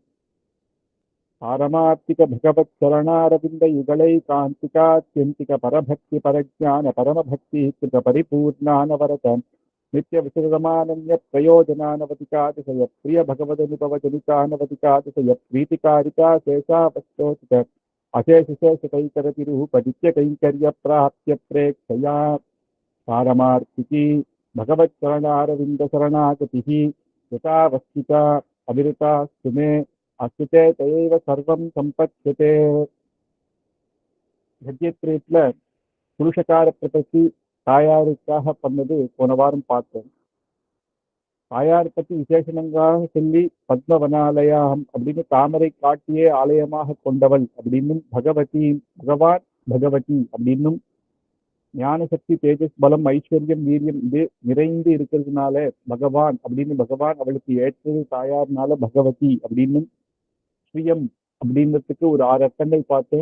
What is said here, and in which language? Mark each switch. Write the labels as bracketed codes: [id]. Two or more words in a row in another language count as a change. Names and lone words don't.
[sa] पारमार्थिकभगवत्चरणारविन्दयुगलैकान्तिकात्यन्तिकपरभक्तिपरज्ञानपरमभक्तिकृतपरिपूर्णानवरत नित्यविश्रुतमानन्यप्रयोजनानवतिकातिशयप्रियभगवदनुपवजनितानवतिकातिशयप्रीतिकारिका शेषावस्तोषित अशेषशेषकैकरतिरुपनित्यकैङ्कर्यप्राप्त्यप्रेक्षया पारमार्थिकी भगवच्चरणारविन्दशरणागतिः यथावस्थिता अविरता सुमे अच्युते दयैव सर्वं सम्पद्यते. [ta] கத்தியத்திரேட்ல புருஷகார பிரபத்தி தாயாருக்காக பண்ணது போன வாரம் பார்த்தோம். தாயார் பற்றி விசேஷணங்களாக சொல்லி பத்மவனாலயம் அப்படின்னு தாமரை காட்டியே ஆலயமாக கொண்டவள் அப்படின்னும், பகவான் பகவதி அப்படின்னும், ஞான சக்தி தேஜஸ் பலம் ஐஸ்வர்யம் வீரியம் இது நிறைந்து இருக்கிறதுனால பகவான் அப்படின்னு பகவான் அவளுக்கு ஏற்றது தாயார்னால பகவதி அப்படின்னும், ஸ்ரீயம் அப்படின்றதுக்கு ஒரு 6 அர்த்தங்கள் பார்த்தேன்.